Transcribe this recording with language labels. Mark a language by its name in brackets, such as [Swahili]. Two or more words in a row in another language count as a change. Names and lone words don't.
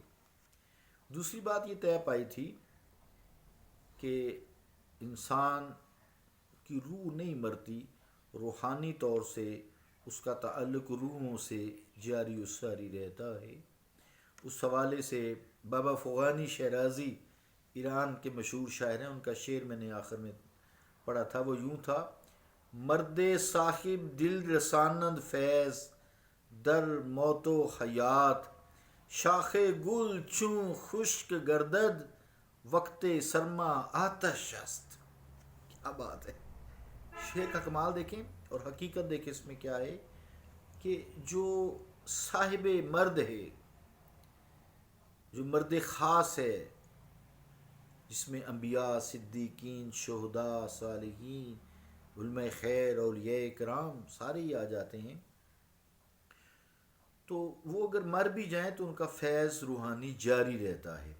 [Urdu] دوسری بات یہ طے پائی تھی کہ انسان کی روح نہیں مرتی، روحانی طور سے اس کا تعلق روحوں سے جاری و ساری رہتا ہے۔ اس حوالے سے بابا فغانی شیرازی، ایران کے مشہور شاعر ہیں، ان کا شعر میں نے آخر میں پڑھا تھا، وہ یوں تھا: [Persian] مرد صاحب دل رساند فیض در موت و حیات، شاخ گل چون خشک گردد وقت سرما آتش است۔ [Urdu] کیا بات ہے! شعر کا کمال دیکھیں اور حقیقت دیکھیں اس میں کیا ہے کہ جو صاحب مرد ہے، جو مرد خاص ہے، جس میں انبیاء، صدیقین، شہداء، صالحین، علماء خیر، اولیاء کرام سارے ہی آ جاتے ہیں، تو وہ اگر مر بھی جائیں تو ان کا فیض روحانی جاری رہتا ہے۔